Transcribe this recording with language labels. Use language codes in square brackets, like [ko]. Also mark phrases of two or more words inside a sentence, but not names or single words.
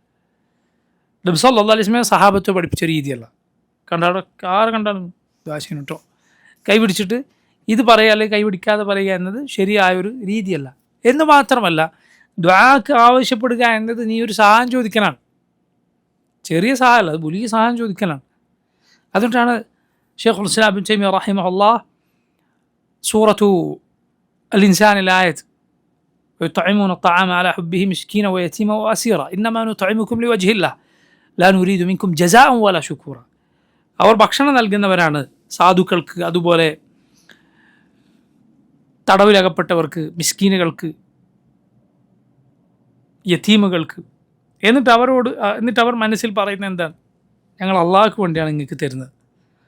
[ml] നബി [ar] صلى الله عليه وسلم [ml] സഹാബത്തെ പഠിപ്പിച്ച രീതിയല്ല. ആരെ കണ്ടാലും ദുആ ചെയ്യണം കേട്ടോ, കൈ പിടിച്ചിട്ട് ഇത് പറയുക അല്ലെങ്കിൽ കൈ പിടിക്കാതെ പറയുക എന്നത് ശരിയായൊരു രീതിയല്ല. എന്ന് മാത്രമല്ല ദുആക്ക് ആവശ്യപ്പെടുക എന്നത് നീ ഒരു സഹായം ചോദിക്കലാണ്, ചെറിയ സഹായമല്ല, അത് വലിയ സഹായം ചോദിക്കലാണ്. അതുകൊണ്ടാണ് ഷെയ്ഖുൽ ഇസ്ലാം ഇബ്നു തൈമിയ്യ റഹിമഹുല്ലാഹ് സൂറത്തു അൽ ഇൻസാനിൽ ആയത്ത് [ar] ويطعمون الطعام على حبه مسكينا ويتيما وأسيرا إنما نطعمكم لوجه الله لا نريد منكم جزاء ولا شكورا. [ml] അവർ ഭക്ഷണം നൽകുന്നവരാണ് സാധുക്കൾക്ക്, അതുപോലെ തടവിലകപ്പെട്ടവർക്ക്, മിസ്കീനുകൾക്ക്, യതീമുകൾക്ക്. എന്നിട്ട് അവർ മനസ്സിൽ പറയുന്നത് എന്താണ്? ഞങ്ങൾ അള്ളാഹ്ക്ക് വേണ്ടിയാണ് നിങ്ങൾക്ക് തരുന്നത്.